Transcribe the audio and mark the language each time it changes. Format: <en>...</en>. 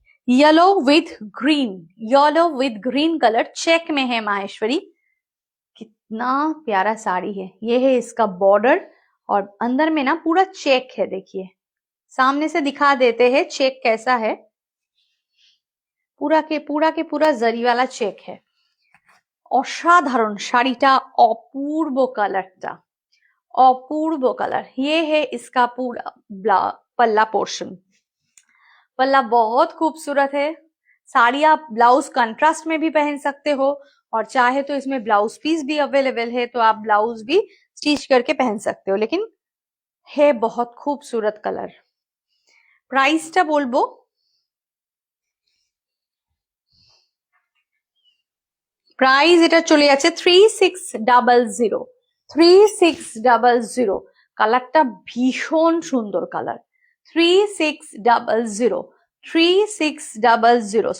<hi>Yellow with green, yellow with green colour check में है माहेश्वरी। कितना प्यारा साड़ी है। ये है इसका बॉर्डर और अंदर में ना पूरा चेक है। देखिए सामने से दिखा देते हैं चेक कैसा है। पूरा के पूरा जरी वाला चेक है।</hi> <bn>असाधारण শাড়িটা, অপূর্ব কালারটা,</bn> <hi>अपूर्व कलर। ये है इसका पूरा पल्ला पोर्शन। पल्ला बहुत खूबसूरत है। साड़ी आप ब्लाउज कंट्रास्ट में भी पहन सकते हो और चाहे तो इसमें ब्लाउज पीस भी अवेलेबल है, तो आप ब्लाउज भी स्टिच करके पहन सकते हो। लेकिन है बहुत खूबसूरत कलर।</hi> <bn>प्राइसটা বলবো, প্রাইস এটা চলে যাচ্ছে 3600। 3600। কালারটা ভীষণ সুন্দর কালার। 3600, 3600।</bn>